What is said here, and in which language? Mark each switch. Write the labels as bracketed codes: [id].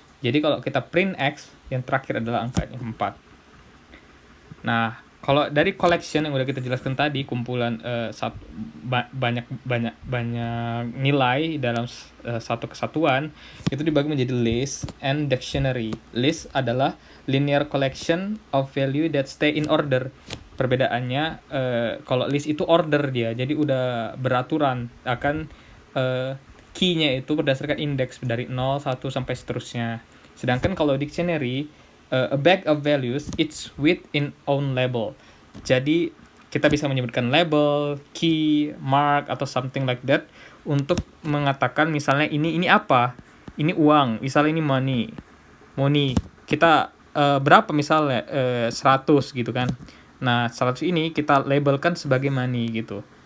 [id] Jadi kalau kita print x, yang terakhir adalah angkanya 4. Nah, kalau dari collection yang udah kita jelaskan tadi, kumpulan banyak nilai dalam satu kesatuan, itu dibagi menjadi list and dictionary. [en] List adalah linear collection of value that stay in order. [id] Perbedaannya, kalau list itu order dia, jadi udah beraturan, akan key-nya itu berdasarkan indeks dari 0, 1 sampai seterusnya. Sedangkan kalau [en] dictionary, a bag of values, it's with in own label. [id] Jadi kita bisa menyebutkan label, key, mark, atau [en] something like that [id] untuk mengatakan misalnya ini apa? Ini uang, misalnya ini money. Kita berapa misalnya 100 gitu kan. Nah, 100 ini kita labelkan sebagai money gitu.